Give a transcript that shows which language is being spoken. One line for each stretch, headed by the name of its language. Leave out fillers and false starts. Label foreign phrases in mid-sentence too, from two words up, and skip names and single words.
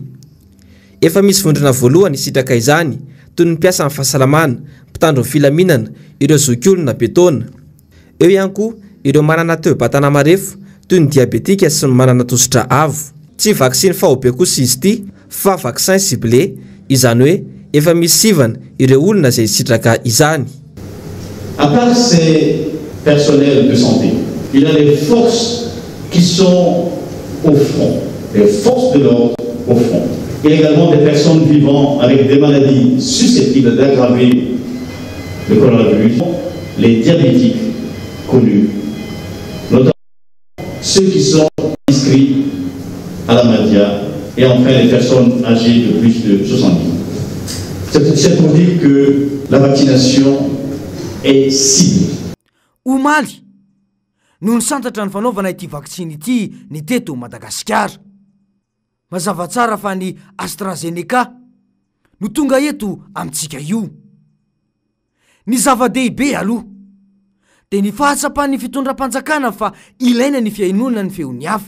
Malagasy: Efa misy vondrona voalohany sitraka izany toy ny mpiasa amin'ny fahasalamana, mpitandro ny filaminana, ireo zokiolona betona. Eo ihany koa ireo manana toe-batana marefo toy ny diabetika sy ny manana tosidra avo. Tsy vaksiny fahobe kosa izy ity fa vaksin ciblé, izany hoe efa misy sivana ireo olona izay sitraka izany.
French: À part ces personnels de santé, il y a les forces qui sont au front, les forces de l'ordre au front. Il y a également des personnes vivant avec des maladies susceptibles d'aggraver le coronavirus, les diabétiques connus, notamment ceux qui sont inscrits à la MADIA et enfin les personnes âgées de plus de 70 ans. C'est pour dire que la vaccination est ciblée.
Malagasy: Omaly no ny santatra ny fanaovana ity vaksiny ity ny teto Madagasikara. Mazava tsara fa ny AstraZeneca no tonga eto amintsika io. Ny zava-dehibe aloha dia ny fahatsapan'ny fitondram-panjakana fa ilaina ny fiainona ny feon'ny hafa.